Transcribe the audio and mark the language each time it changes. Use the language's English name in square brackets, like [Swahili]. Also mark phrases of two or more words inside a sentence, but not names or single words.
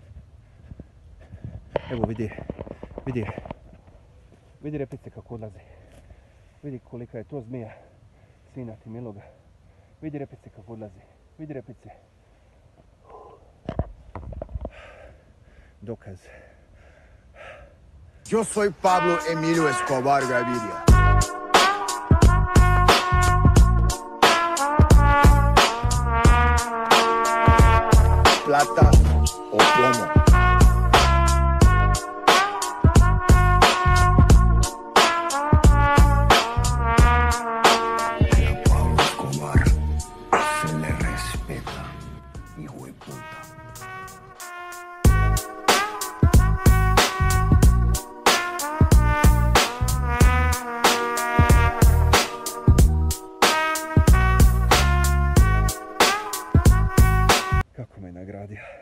[Serbian] Evo vidi. Vidi repice kako odlaze. Vidi kolika je to zmija. Sina ti miloga. Vidi repice kako odlaze. Vidi repice. Dokaz. [Spanish] Yo soy Pablo Emilio Escobar Gaviria. Plata o plomo. Pablo Escobar se le respeta, hijo de puta. [Serbian] Nagradio.